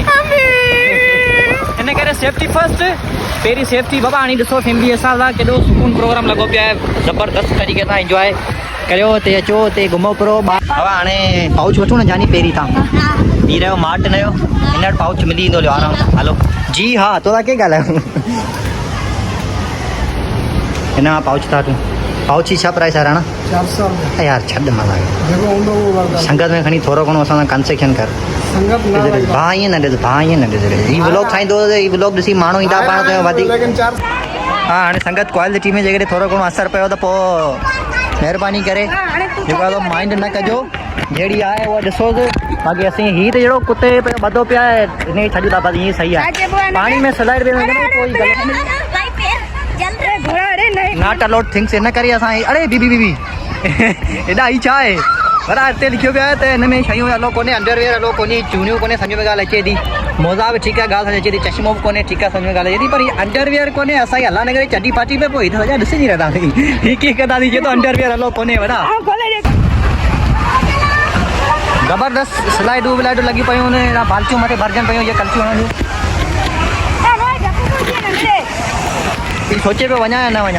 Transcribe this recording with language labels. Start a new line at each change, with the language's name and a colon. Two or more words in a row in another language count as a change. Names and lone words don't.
Sindhi: हिन करे
English: safety first,
Sindhi: पहिरीं सेफ्टी। बाबा हाणे ॾिसो फैमिली असां सां केॾो सुकून प्रोग्राम लॻो पियो आहे, ज़बरदस्त तरीक़े सां इंजॉय करियो। हिते अचो, हिते घुमो फिरो। बाबा हाणे पाउच वठो न जानी, पहिरीं तव्हां पी रहियो मार्ट नयो, हिन वटि पाउच मिली वेंदो आराम सां। हलो जी हा, तोरा के ॻाल्हायो? हिन खां पाउच था वठूं। पाउच जी छा प्राइस आहे राणा? 400 यार छॾ मज़ा संगत में खणी थोरो घणो असां सां कंसेशन कर। भाउ ईअं न ॾिस, भाउ ईअं न ॾिस। हीउ व्लॉग ठाहींदो त हीउ व्लॉग ॾिसी माण्हू ईंदा पाण त वधीक। हा हाणे संगत क्वालिटी में जेकॾहिं थोरो घणो असरु पियो त पोइ महिरबानी करे जेको आहे माइंड न कजो, जहिड़ी आहे उहा ॾिसोसि। बाक़ी असीं हीउ त जहिड़ो कुते ॿधो पिया आहे हिन खे छॾियूं था, बसि ईअं सही आहे। पाणी में स्लाइड बि कोई
English: not allowed things,
Sindhi: इन करे असां अड़े बीबी बीबी हेॾा ही छा आहे पर हिते लिखियो पियो आहे त हिन में शयूं अलो कोन्हे, अंडरवेयर अलो कोन्हे, चूड़ियूं कोन्हे, सम्झ में ॻाल्हि अचे थी। मोज़ा बि ठीकु आहे, ॻाल्हि सम्झ अचे थी। चश्मो बि कोन्हे, ठीकु आहे, सम्झ में ॻाल्हि अचे थी। पर अंडरवेयर कोन्हे। असांजी अलाह न करे चडी पाटी में पोइ हिते सॼा ॾिसी रहंदासीं। हिकु हिकु कंदासीं चए थो अंडरवेयर अलो कोन्हे। वॾा ज़बरदस्त स्लाइडूं व्लाइडूं लॻी पियूं आहिनि, हेॾा बाल्टियूं मथे भरजनि पियूं, इहे कल्चियूं हणंदियूं। सोचे पियो वञा या न वञा।